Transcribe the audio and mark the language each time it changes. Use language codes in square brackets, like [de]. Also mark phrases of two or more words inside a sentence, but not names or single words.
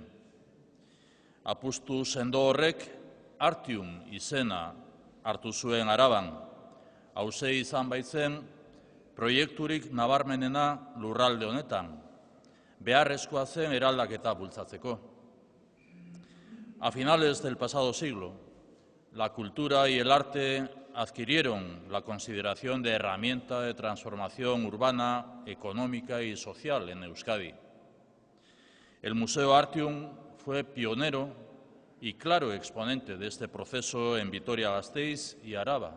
[eu] Apustu sendo horrek Artium izena hartu zuen Araban. Hauxe izan baitzen proiekturik nabarmenena lurralde honetan, beharrezkoa zen eraldaketa bultzatzeko. [es] A finales del pasado siglo, la cultura y el arte adquirieron la consideración de herramienta de transformación urbana, económica y social en Euskadi. El Museo Artium fue pionero y claro exponente de este proceso en Vitoria-Gasteiz y Araba.